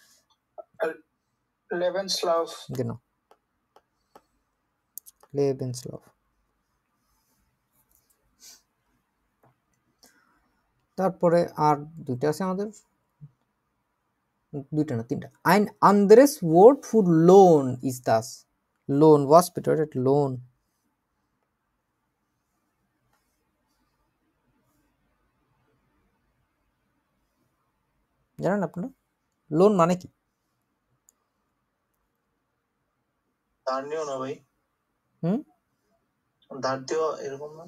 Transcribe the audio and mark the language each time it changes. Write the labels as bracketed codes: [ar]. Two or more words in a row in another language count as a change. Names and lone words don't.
[de] Lebenslauf, genau Lebenslauf। [bn] তারপরে আর দুইটা আছে আমাদের, দুইটা না তিনটা। [de] ein anderes Wort für Lohn ist das, Lohn, was bedeutet Lohn? [bn] জানেন আপনারা লোন মানে কি? ধার নিও না ভাই, হুম, ধার দেওয়া এরকম না।